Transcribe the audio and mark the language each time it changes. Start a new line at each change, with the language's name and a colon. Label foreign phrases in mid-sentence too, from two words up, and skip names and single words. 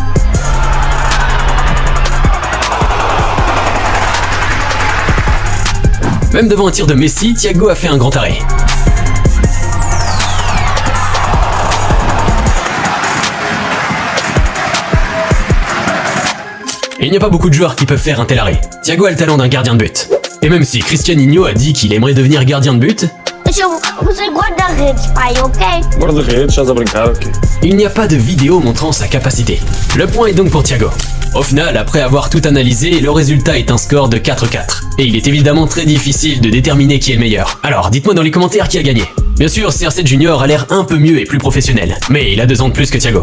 French: Même devant un tir de Messi, Thiago a fait un grand arrêt. Il n'y a pas beaucoup de joueurs qui peuvent faire un tel arrêt. Thiago a le talent d'un gardien de but. Et même si Cristianinho a dit qu'il aimerait devenir gardien de but,
Portuguese: Você guarda-redes, pai, ok? Guarda-redes, estás a brincar, ok.
French: il n'y a pas de vidéo montrant sa capacité. Le point est donc pour Thiago. Au final, après avoir tout analysé, le résultat est un score de 4-4. Et il est évidemment très difficile de déterminer qui est le meilleur. Alors, dites-moi dans les commentaires qui a gagné. Bien sûr, CR7 Junior a l'air un peu mieux et plus professionnel, mais il a 2 ans de plus que Thiago.